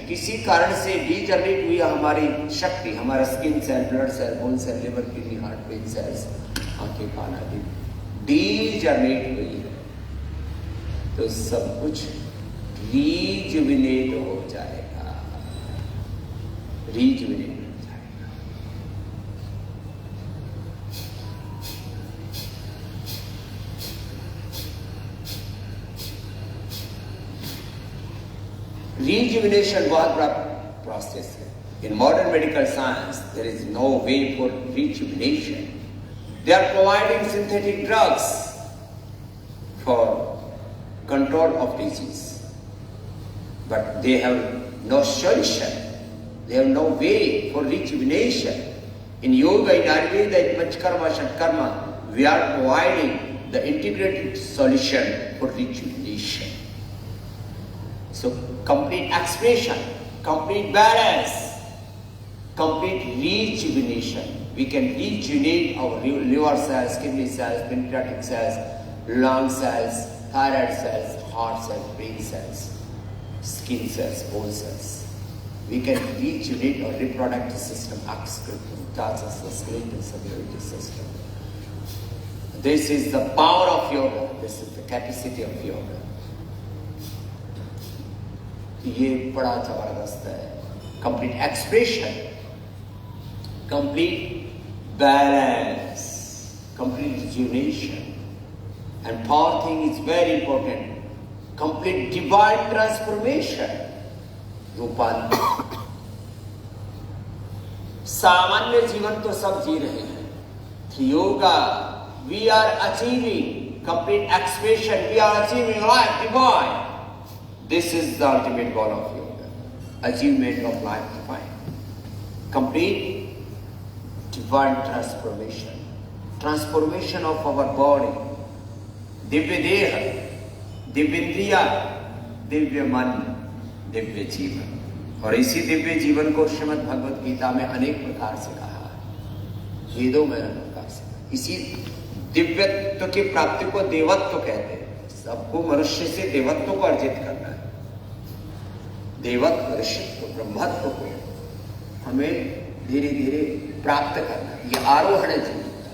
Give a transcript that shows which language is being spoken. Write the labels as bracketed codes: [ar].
[hi] किसी कारण से डीजनरेट हुई हमारी शक्ति, हमारा skin cell, blood cell, bone cell, liver, kidney, heart, brain cells, आंखें, कान आदि डीजनरेट हुई है, तो सब कुछ रिजुविनेट हो जाएगा, रिजुविनेट हो जाएगा। Rejuvenation बहुत बड़ा प्रोसेस है। [en] In modern medical science, there is no way for rejuvenation. They are providing synthetic drugs for control of disease, but they have no solution. They have no way for rejuvenation. In yoga, in Ayurveda, in Panchakarma, Shatkarma, we are providing the integrated solution for rejuvenation. So, complete expression, complete balance, complete rejuvenation. We can rejuvenate our liver cells, kidney cells, pancreatic cells, lung cells, thyroid cells, heart cells, brain cells, skin cells, bone cells. We can rejuvenate our reproductive system, skeletal circulatory system. This is the power of yoga. This is the capacity of yoga. [hi] ये बड़ा जबरदस्त है। [en] Complete expression, complete balance, complete rejuvenation, and fourth thing is very important, complete divine transformation, रूपांतर। [hi] सामान्य जीवन तो सब जी रहे हैं, [en] Yoga we are achieving complete expression, we are achieving life divine. This is the ultimate goal of yoga, achievement of life divine, complete divine transformation, transformation of our body, [hi] Divya देह, दिव्य इंद्रिया, दिव्य मन, दिव्य जीवन। और इसी दिव्य जीवन को श्रीमद् भगवत गीता में अनेक प्रकार से कहा है, वेदों में अनेक प्रकार से। इसी दिव्यत्व की प्राप्ति को देवत्व कहते हैं। सबको मनुष्य से देवत्व को अर्जित करना है, देवत्व, ऋषित्व, ब्रह्मत्व को हमें धीरे धीरे प्राप्त करना है। ये आरोहण है जीवन।